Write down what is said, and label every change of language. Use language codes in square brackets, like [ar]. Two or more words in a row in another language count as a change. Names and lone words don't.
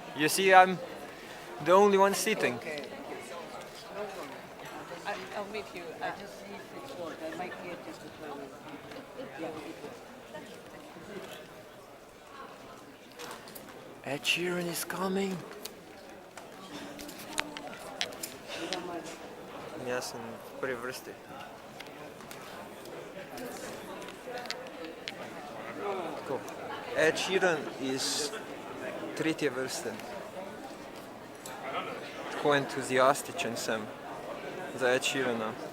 [en] You see, I'm the only one sitting. Okay. No problem. I'll meet you. I just see if it's work. I might get just a moment. Yeah. Ed Sheeran is coming. [hr] Ja sam [sl] v prvi vrsti. Tako. Ed Sheeran iz tretje vrste. Tako entuzijastičen sem za Ed Sheerana.